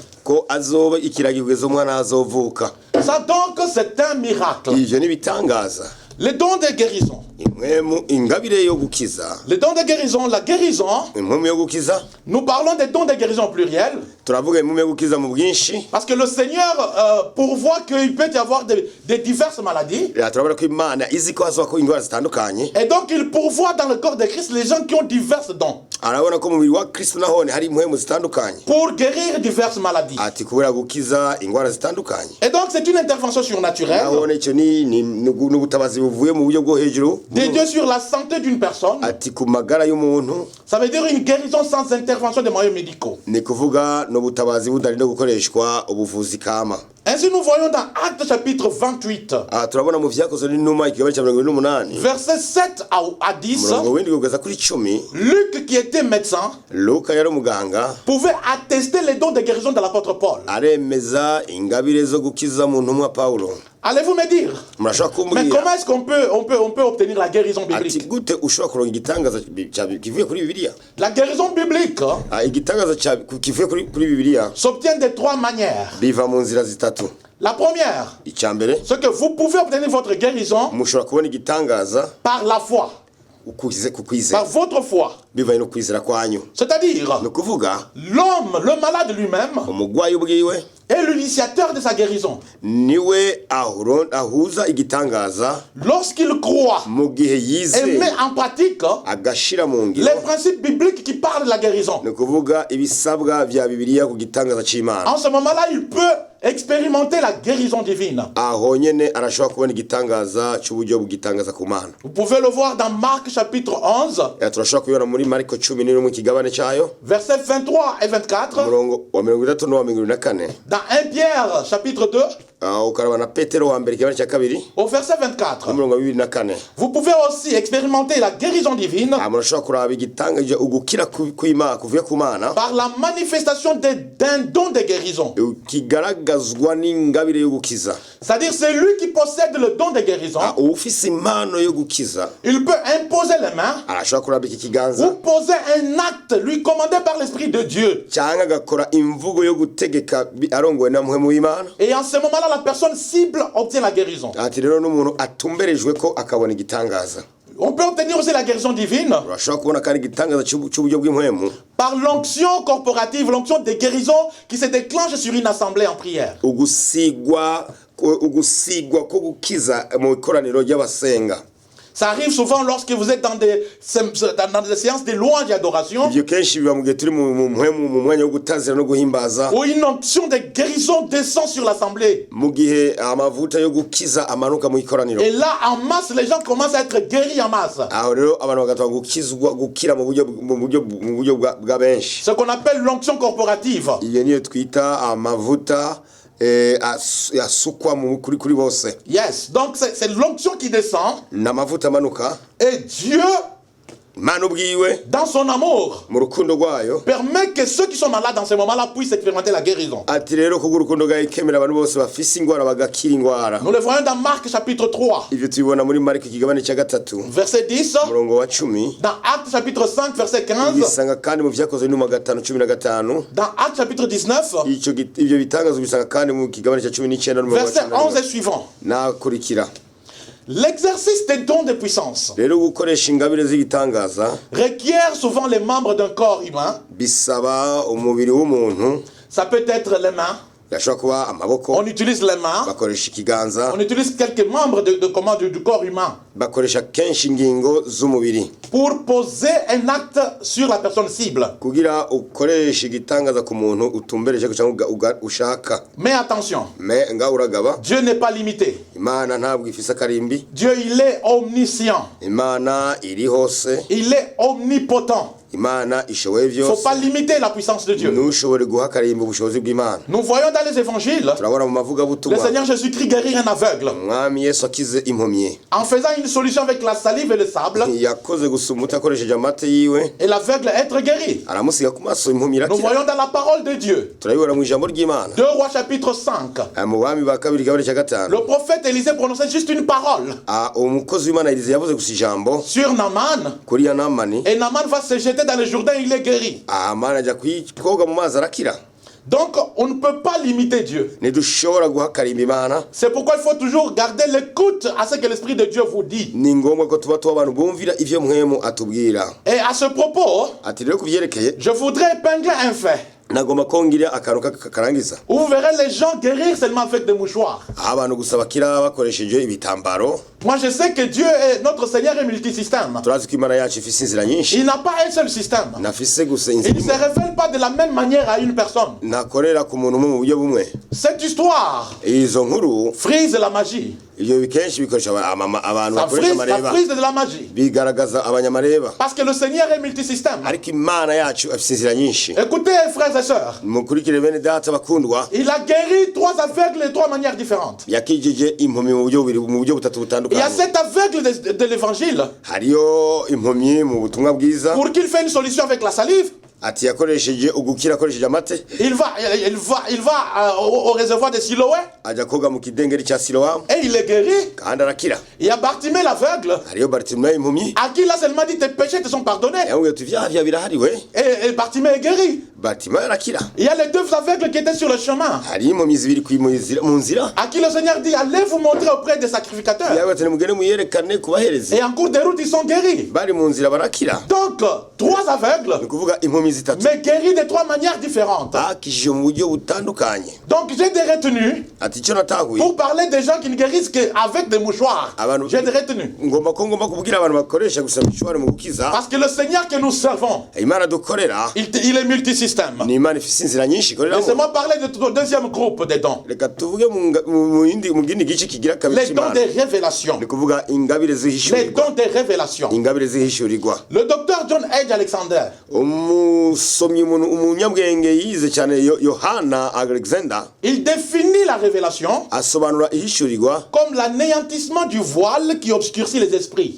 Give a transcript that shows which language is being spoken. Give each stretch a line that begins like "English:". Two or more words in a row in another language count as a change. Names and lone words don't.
Rundi: ko azoba ikiragirwezo umwana azovuka.
French: Ça donc c'est un miracle.
Rundi: Ivyo nibitangaza.
French: Les dons de guérison.
Rundi: Ingabire yo gukiza,
French: Les dons de guérison, la guérison,
Rundi: impwemu yo gukiza,
French: nous parlons des dons de guérison au pluriel,
Rundi: turavuga impwemu yo gukiza mu bwinshi.
French: parce que le Seigneur pourvoit qu'il peut y avoir des diverses maladies.
Rundi: Turabona ko Imana izi ko hazoba ko indwara zitandukanye,
French: Et donc il pourvoit dans le corps de Christ les gens qui ont diverses dons
Rundi: arabona ko mu mubiri wa Kristo nahone hari impwemu zitandukanye,
French: pour guérir diverses maladies.
Rundi: ati kubera gukiza indwara zitandukanye.
French: Et donc c'est une intervention surnaturelle
Rundi: Nahone icyo n'ubutabazi buvuye mu buryo bwo hejuru,
French: de Dieu sur la santé d'une personne.
Rundi: ati ku magara y'umuntu.
French: Ça veut dire une guérison sans intervention des moyens médicaux.
Rundi: Ni kuvuga n'ubutabazi budarinda gukoreshwa ubuvuzi kama.
French: Ainsi nous voyons dans Actes chapitre 28,
Rundi: Turabona mu vyakozwe n'intumwa ikibazo cya 28,
French: versets 7 à 10,
Rundi: murongo w'indwi kugeza kuri 10.
French: Luc qui était médecin
Rundi: Luka yari umuganga,
French: pouvait attester les dons de guérison de l'apôtre Paul.
Rundi: aremeza ingabire zo gukiza mu ntumwa Paulo.
French: Allez-vous me dire,
Rundi: Murashobora
French: mais
Rundi: kumbwira
French: comment est-ce qu'on peut obtenir la guérison
Rundi: ati
French: biblique?
Rundi: gute ushobora kuronka igitangaza kivuye kuri Bibiliya?
French: La guérison biblique
Rundi: Igitangaza kivuye kuri Bibiliya
French: s'obtient de 3 manières.
Rundi: biva mu nzira zitatu.
French: La première,
Rundi: Icyambere,
French: c'est que vous pouvez obtenir votre guérison
Rundi: mushobora kubona igitangaza
French: par la foi,
Rundi: kukwizera,
French: par votre foi.
Rundi: bivaye no kwizera kwanyu.
French: C'est-à-dire,
Rundi: Ni ukuvuga
French: l'homme, le malade lui-même,
Rundi: umugwayi ubwiwe
French: est l'initiateur de sa guérison.
Rundi: niwe ahuza igitangaza
French: Lorsqu'il croit
Rundi: mu gihe
French: et
Rundi: yize
French: met en pratique
Rundi: agashira mu ngiro.
French: les principes bibliques qui parlent de la guérison,
Rundi: Ni ukuvuga ibisabwa vya Bibiliya ku gitangaza c'Imana.
French: en ce moment-là, il peut expérimenter la guérison divine.
Rundi: Aho nyene arashobora kubona igitangaza c'uburyo bw'igitangaza ku Mana.
French: Vous pouvez le voir dans Marc chapitre 11,
Rundi: Turashobora kubibona muri Mariko 11 mu kigabane cayo,
French: versets 23 et 24,
Rundi: umurongo wa 33 n'uwa 24.
French: dans 1 Pierre chapitre 2,
Rundi: Ukaraba na Petero wa mbere ikigabane ca kabiri
French: au verset 24.
Rundi: umurongo wa 24.
French: Vous pouvez aussi expérimenter la guérison divine
Rundi: Murashobora kuraba igitangaza ugukira kw'Imana kuvuye ku Mana
French: par la manifestation d'un don de guérison.
Rundi: kigaragazwa n'ingabire yo gukiza.
French: C'est-à-dire c'est lui qui possède le don de guérison.
Rundi: Ufise impano yo gukiza
French: Il peut imposer les mains
Rundi: arashobora kuraba iki kiganza
French: ou poser un acte lui commandé par l'Esprit de Dieu.
Rundi: cyangwa agakora imvugo yo gutegeka arongowe na muhemu w'Imana.
French: Et en ce moment-là, la personne cible obtient la guérison.
Rundi: Ati rero n'umuntu atumberejwe ko akabona igitangaza.
French: On peut obtenir aussi la guérison divine
Rundi: Urashobora kubona kandi igitangaza c'uburyo bw'impwemu
French: par l'onction corporative, l'onction de guérison qui se déclenche sur une assemblée en prière.
Rundi: ugusigwa ko gukiza mu ikoraniro ry'abasenga.
French: Ça arrive souvent lorsque vous êtes dans des séances de louange et adoration,
Rundi: Ivyo kenshi biba mu gihe turi mu mpwemu mu mwanya wo gutazira no guhimbaza,
French: où une onction de guérison descend sur l'assemblée.
Rundi: mu gihe amavuta yo gukiza amanuka mu ikoraniro.
French: Et là, en masse, les gens commencent à être guéris en masse.
Rundi: Aho rero abantu bagatanga gukira mu buryo bwa benshi.
French: Ce qu'on appelle l'onction corporative.
Rundi: Iyo niyo twita amavuta asukwa kuri bose.
French: Yes, donc c'est l'onction qui descend.
Rundi: N'amavuta amanuka.
French: Et Dieu,
Rundi: Imana ubwiwe
French: dans son amour,
Rundi: mu rukundo rwayo
French: permet que ceux qui sont malades dans ce moment-là puissent expérimenter la guérison.
Rundi: ati rero ko urukundo rwayo ikemera abantu bose bafise ingwara bagakira ingwara.
French: Nous le voyons dans Marc chapitre 3,
Rundi: Ivyo tubibona muri Mariko ikigabane ca 3
French: verset 10,
Rundi: umurongo wa 10.
French: dans Actes chapitre 5, verset 15,
Rundi: Bisanga kandi mu vyakozwe n'uma 5:15.
French: dans Actes chapitre 19,
Rundi: Ivyo bitangazo bisanga kandi mu kigabane ca 19 n'umurongo wa
French: verset 11 et suivant.
Rundi: nakurikira.
French: L'exercice des dons de puissance
Rundi: Rero gukoresha ingabire z'igitangaza
French: requiert souvent les membres d'un corps humain.
Rundi: bisaba umubiri w'umuntu.
French: Ça peut être les mains.
Rundi: Yashobora kuba amaboko,
French: On utilise les mains.
Rundi: bakoresha ikiganza,
French: On utilise quelques membres du corps humain.
Rundi: bakoresha kenshi ingingo z'umubiri
French: pour poser un acte sur la personne cible.
Rundi: kugira ukoresha igitangaza ku muntu utumbereje cyangwa ushaka.
French: Mais attention,
Rundi: nga uragaba
French: Dieu n'est pas limité.
Rundi: Imana ntabwo ifise akarimbi.
French: Dieu, il est omniscient.
Rundi: Imana iri hose.
French: Il est omnipotent.
Rundi: Imana ishoboye
French: Il ne
Rundi: byose.
French: faut pas limiter la puissance de Dieu.
Rundi: Nushobore guha akarimbi ubushobozi bw'Imana.
French: Nous voyons dans les évangiles
Rundi: Turabona mu mavuga
French: le
Rundi: butumwa
French: Seigneur Jésus-Christ guérir un aveugle
Rundi: Mwami Yesu akize impumyi.
French: en faisant une solution avec la salive et le sable,
Rundi: Yakoze gusumuta akoresheje amate yiwe
French: et l'aveugle être guéri.
Rundi: aramusiga ku maso impumyi
French: Nous
Rundi: irakira.
French: voyons dans la parole de Dieu,
Rundi: Turabibona mu ijambo ry'Imana
French: 2 Rois chapitre 5,
Rundi: mu bami ba kabiri gabane cya gatanu.
French: le prophète Élisée prononçait juste une parole
Rundi: Umukozi w'Imana Elize yavuze gusa ijambo
French: sur Naaman,
Rundi: kuri ya Namani.
French: et Naaman va se jeter dans le Jourdain, il est guéri.
Rundi: Amana ajya koga mu mazi arakira.
French: Donc on ne peut pas limiter Dieu.
Rundi: Ntidushobora guha akarimbi Imana.
French: C'est pourquoi il faut toujours garder l'écoute à ce que l'Esprit de Dieu vous dit.
Rundi: Ni ngombwa ko tuba abantu bumvira ivyo mwemu atubwira.
French: Et à ce propos,
Rundi: Ati rero kuvyerekeye
French: je voudrais épingler un fait.
Rundi: nagomba kongira akantu karangiza.
French: Vous verrez les gens guérir seulement avec des mouchoirs.
Rundi: Abantu gusa bakira bakoresheje ibitambaro.
French: Moi je sais que Dieu est notre Seigneur est multisystème.
Rundi: Turazi ko Imana yacu ifise inzira nyinshi.
French: Il n'a pas un seul système.
Rundi: Nafise gusa
French: Il ne se
Rundi: inzira.
French: révèle pas de la même manière à une personne.
Rundi: Nakorera ku muntu mu buryo bumwe.
French: Cette histoire
Rundi: Izo nkuru
French: frise la magie.
Rundi: iyo bikenshi bikoresha abantu bakoresha
French: Ça
Rundi: amareba.
French: frise de la magie.
Rundi: Bigaragaza abanyamareba.
French: Parce que le Seigneur est multisystème.
Rundi: Ariko Imana yacu afise inzira nyinshi.
French: Écoutez frères et sœurs.
Rundi: Mukurikire bene data bakundwa.
French: Il a guéri 3 aveugles de 3 manières différentes.
Rundi: Yakijije impumyi mu buryo butatu
French: Il y a
Rundi: butandukanye.
French: cet aveugle de l'évangile
Rundi: Hariyo impumyi mu butumwa bwiza.
French: pour qu'il fasse une solution avec la salive.
Rundi: Ati yakoresheje ugukira akoresheje amate.
French: Il va au réservoir de Siloé
Rundi: Ajya koga mu kidengeri cya Siloamu
French: et il est guéri.
Rundi: kandi arakira.
French: Il y a Bartimée l'aveugle
Rundi: Hariyo Bartimayo impumyi.
French: à qui il a seulement dit tes péchés te sont pardonnés.
Rundi: Yamubwiye ati ivyaha birahari we.
French: Et Bartimée est guéri.
Rundi: Bartimayo arakira.
French: Il y a les 2 aveugles qui étaient sur le chemin
Rundi: Hari impumyi zibiri mu nzira.
French: à qui le Seigneur dit allez vous montrer auprès des sacrificateurs.
Rundi: Yawe ati mugende muyerekane kubaherezi.
French: Et en cours de route ils sont guéris.
Rundi: Bari mu nzira barakira.
French: Donc 3 aveugles
Rundi: Nikuvuga impumyi zitatu.
French: mais guéris de 3 manières différentes.
Rundi: Bakishije mu buryo butandukanye.
French: Donc j'ai des retenues
Rundi: Ati icyo natahuye.
French: pour parler des gens qui ne guérissent qu'avec des mouchoirs.
Rundi: Abantu
French: J'ai des retenues.
Rundi: ngomba kubwira abantu bakoresha gusa mishwari mu gukiza.
French: Parce que le Seigneur que nous servons,
Rundi: Imana dukorera
French: il est multisystème.
Rundi: ni Imana ifise inzira nyinshi ikoreramo.
French: Laissez-moi parler de ton deuxième groupe des dons.
Rundi: Reka tuvuge mu gindi gice kigira kabiri
French: Les dons
Rundi: cy'Imana.
French: des révélations.
Rundi: Ni kuvuga ingabire
French: Les
Rundi: zihishurirwa.
French: dons des révélations.
Rundi: Ingabire zihishurirwa.
French: Le docteur John Edge Alexander,
Rundi: Umusomyi umunyabwenge yize cyane Yohana Alexander
French: il définit la révélation
Rundi: asobanura ihishurirwa
French: comme l'anéantissement du voile qui obscurcit les esprits.